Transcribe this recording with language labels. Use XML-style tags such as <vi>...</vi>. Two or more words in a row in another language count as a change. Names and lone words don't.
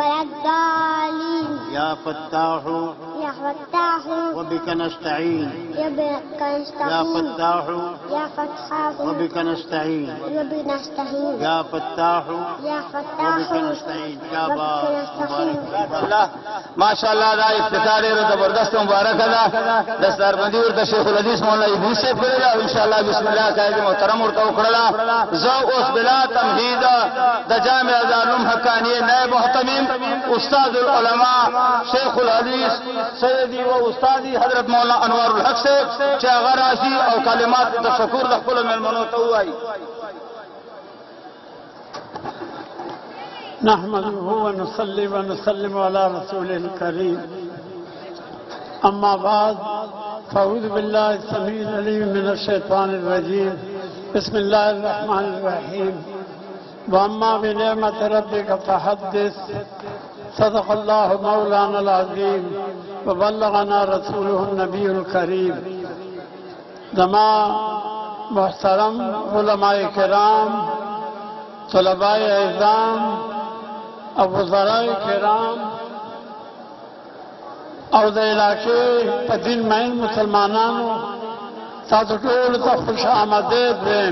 <ar>يا فتاح وبك نستعين. يا فتاح وبك نستعين. يا فتاح وبك نستعين. يا باب الله ماشاء الله.</ar> <ps>دا افتخار زبردست مبارک ده. دستار بندي ورته شیخ الحدیث مولانا ابو صاحب کړل او</ps> <ar>ان شاء الله بسم الله</ar> <ps>قائد محترم ورته وکړه. زه اوس بلا تمهید د جامع دارالعلوم حقانیه نائب محتمم استاد العلماء شیخ الحدیث سیدی و استادی حضرت مولانا انوار الحق صاحب چې هغه راشي او کلمات تشکر د خپل مېلمنو ته وایي.</ps> <ar>نحمده ونصلي ونسلم على رسوله الكريم. أما بعد فأعوذ بالله السميع العليم من الشيطان الرجيم. بسم الله الرحمن الرحيم. وأما بنعمة ربك فحدث. صدق الله مولانا العظيم وبلغنا رسوله النبي الكريم.</ar> <ps>زما محترم علماء کرام طلباء اعظام او وزراء کرام او د علاقې په دین مین مسلمانانو تاسو ټول ته خوش آمدید ویم.</ps>